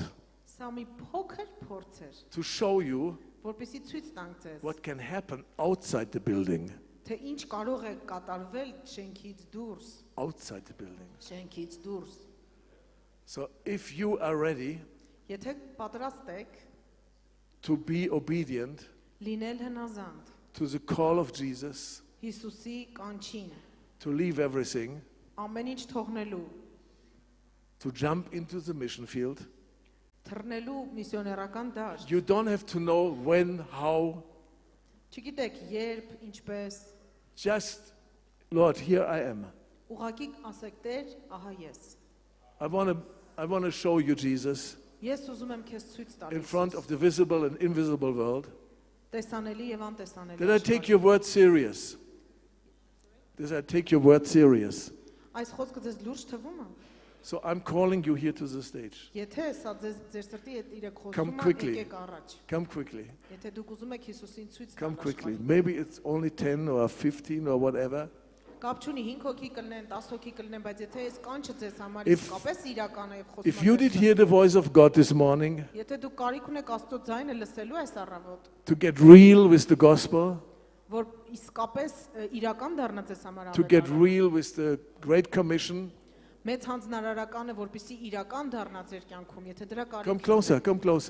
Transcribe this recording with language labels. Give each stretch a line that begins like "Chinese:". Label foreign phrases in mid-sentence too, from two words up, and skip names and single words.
Armenian: Սա մի փոքր փորձ էր,
English: to show you
Armenian: որպեսզի ցույց տանք ձեզ,
English: what can happen outside the building.
Armenian: թե ինչ կարող է կատարվել շենքից դուրս,
English: Outside the building.
Armenian: շենքից դուրս։
English: So if you are ready
Armenian: Եթե պատրաստ եք
English: to be obedient
Armenian: լինել հնազանդ
English: to the call of Jesus,
Armenian: Հիսուսի կանչին,
English: to leave everything,
Armenian: ամեն ինչ թողնելու,
English: to jump into the mission field,
Armenian: թռնելու միսիոներական դաշտ,
English: you don't have to know when, how.
Armenian: չգիտեք երբ, ինչպես,
English: Just, Lord, here I am.
Armenian: ուղղակի ասեք Տեր, ահա ես։
English: I want to show you Jesus
Armenian: Ես ուզում եմ քեզ ցույց տալ
English: in front of the visible and invisible world.
Armenian: տեսանելի եւ անտեսանելի։
English: Did I take your word serious? Did I take your word serious?
Armenian: Այս խոսքը ձեզ լուրջ թվում է։
English: So I'm calling you here to the stage.
Armenian: Եթե սա ձեր սրտի հետ իրեք
English: Come
Armenian: խոսում է,
English: quickly.
Armenian: եկեք առաջ։
English: Come quickly.
Armenian: Եթե դուք ուզում եք Հիսուսին ցույց
English: Come
Armenian: տալ
English: quickly.
Armenian: աշխարհին,
English: Maybe it's only 10 or 15 or whatever.
Armenian: կապ չունի 5 հոգի կլինեն, 10 հոգի կլինեն, բայց եթե այս կանչը ձեզ համար
English: If-
Armenian: իսկապես իրական է եւ խոսում
English: If you did hear the voice of God this morning,
Armenian: Եթե դուք կարիք ունեք Աստծո ձայնը լսելու այս առավոտ,
English: to get real with the gospel,
Armenian: որ իսկապես իրական դառնա ձեզ համար
English: to get
Armenian: ավետարան,
English: real with the Great Commission,
Armenian: մեծ հանձնարարականը, որպեսզի իրական դառնա ձեր կյանքում, եթե դրա
English: come
Armenian: կարիք
English: closer, come closer.